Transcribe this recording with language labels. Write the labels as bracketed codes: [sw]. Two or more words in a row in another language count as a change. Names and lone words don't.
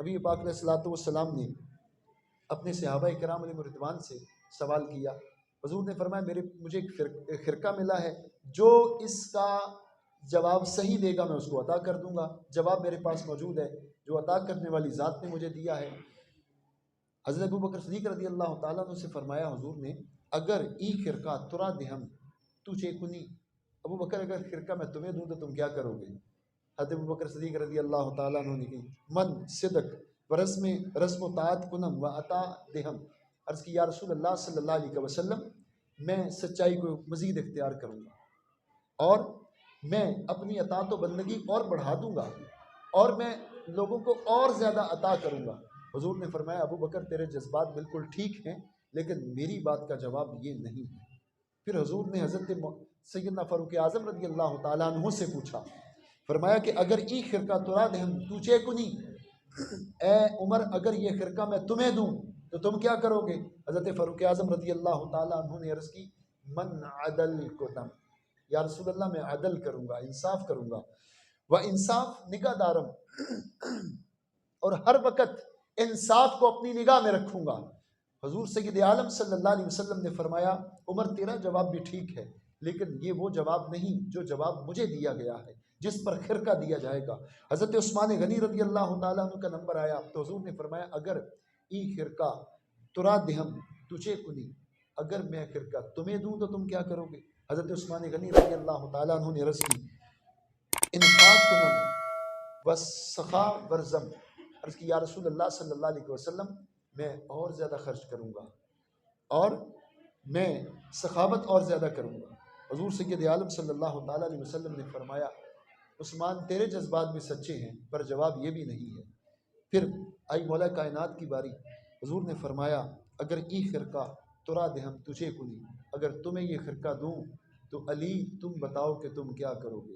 [ur] نبی پاک [ar] علیہ الصلوۃ والسلام [ur] نے اپنے صحابہ کرام [ar] علیہ رضوان [ur] سے سوال کیا، حضور نے فرمایا مجھے ایک خرقہ ملا ہے، جو اس کا جواب صحیح دے گا میں اس کو عطا کر دوں گا، جواب میرے پاس موجود ہے جو عطا کرنے والی ذات نے مجھے دیا ہے۔ حضرت ابو بکر صدیق [ar] رضی اللہ تعالیٰ عنہ [ur] سے فرمایا حضور نے، [fa] اگر ای خرقہ ترا دہم تجھے کنی، [ur] ابو بکر اگر خرقہ میں تمہیں دوں تو تم کیا کرو گے؟ حضرت ابو بکر صدیق [ar] رضی اللہ تعالیٰ عنہ [ur] نے کہا [fa] من صدق و رسم و طاعت کنم و عطا دہم، [ur] عرض کی [ar] یا رسول اللہ صلی اللہ علیہ وسلم، [ur] میں سچائی کو مزید اختیار کروں گا، اور میں اپنی اطاعت و بندگی اور بڑھا دوں گا، اور میں لوگوں کو اور زیادہ عطا کروں گا۔ حضور نے فرمایا ابو بکر تیرے جذبات بالکل ٹھیک ہیں، لیکن میری بات کا جواب یہ نہیں ہے۔ پھر حضور نے حضرت سیدنا فاروق اعظم [ar] رضی اللہ تعالیٰ عنہ [ur] سے پوچھا، فرمایا کہ [fa] اگر ای خرقہ ترا دہم تجھے کنی، [ur] اے عمر اگر یہ خرقہ میں تمہیں دوں تو تم کیا کرو گے؟ حضرت فاروق اعظم [ar] رضی اللہ تعالیٰ عنہ [ur] نے عرض کی [fa] من عدل کنم، [ar] یا رسول اللہ [ur] میں عدل کروں گا، انصاف کروں گا، [fa] و انصاف نگاہ دارم، [ur] اور ہر وقت انصاف کو اپنی نگاہ میں رکھوں گا۔ حضور سید عالم [ar] صلی اللہ علیہ وسلم [ur] نے فرمایا عمر تیرا جواب بھی ٹھیک ہے، لیکن یہ وہ جواب نہیں جو جواب مجھے دیا گیا ہے، جس پر خرقہ دیا جائے گا۔ حضرت عثمان غنی [ar] رضی اللہ تعالیٰ عنہ [ur] کا نمبر آیا تو حضور نے فرمایا [fa] اگر ای خرقہ ترا دہم تجھے کنی، [ur] اگر میں خرقہ تمہیں دوں تو تم کیا کرو گے؟ حضرت عثمان غنی [ar] رضی اللہ تعالیٰ عنہ [ur] نے عرض کی [fa] انفاق کنم وسخا ورزم، [ur] عرض کی [ar] یا رسول اللہ صلی اللہ علیہ وسلم [ur] میں اور زیادہ خرچ کروں گا اور میں سخاوت اور زیادہ کروں گا۔ حضور سید عالم [ar] صلی اللہ تعالیٰ علیہ وسلم [ur] نے فرمایا عثمان تیرے جذبات بھی سچے ہیں، پر جواب یہ بھی نہیں ہے۔ پھر آئی مولا کائنات کی باری، حضور نے فرمایا [fa] اگر ای خرقہ ترا دہم تجھے کنی، [ur] اگر تمہیں یہ خرقہ دوں تو علی تم بتاؤ کہ تم کیا کرو گے؟